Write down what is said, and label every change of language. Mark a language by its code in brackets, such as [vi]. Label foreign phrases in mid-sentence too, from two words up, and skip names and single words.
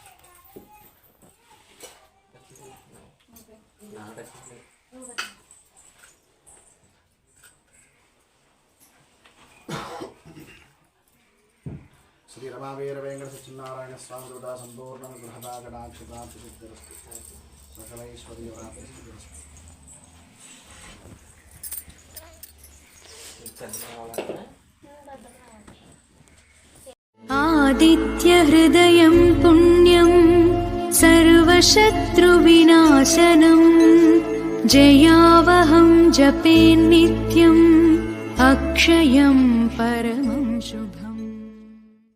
[sa] శ్రీ రమావీర వెంకట సత్యనారాయణ స్వామి కృపా సంపూర్ణ గృహదా గణాక్షితార్థ సిద్ధిరస్తు సకలైశ్వర్యప్రాప్తిరస్తు. आदित्यहृदयं पुण्यं सर्वशत्रुविनाशनं जयावहं जपे नित्यम् अक्षयं परमं शुभम्.